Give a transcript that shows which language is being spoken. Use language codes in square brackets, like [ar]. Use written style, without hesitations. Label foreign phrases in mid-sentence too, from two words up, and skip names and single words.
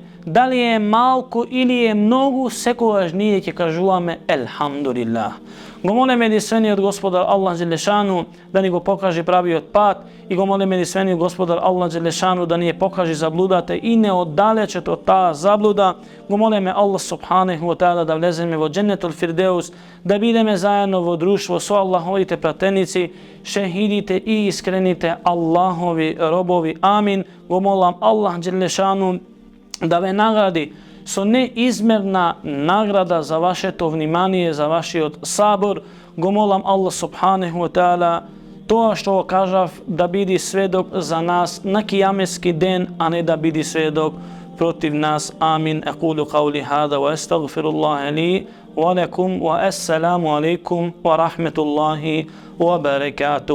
[mk] Дали е малку или е многу, секогаш ние ќе кажуваме елхамдулилlah. Го молиме единствениот Господар Аллах Джелешану да ни го покаже правиот пат и го молиме единствениот Господар Аллах Джелешану да ни ја покаже заблудата и не оддалечат од таа заблуда. Го молиме Аллах [ar] سبحانه وتعالى [mk] да влеземе во Дженнетул Фирдеус, да бидеме заедно во друштво со Аллаховите пратеници, шехидите и искрените Аллахови робови. Амин. Го молам Аллах Джелешану да ве награди со неизмерна награда за вашето внимание, за вашиот сабор. Го молам Аллах [ar] سبحانه وتعالى [mk] тоа што го кажав да биде сведок за нас на кијаметски ден, а не да биде сведок против нас. Амин. [ar] أقول قولي هذا وأستغفر الله لي ولكم والسلام عليكم ورحمة الله وبركاته.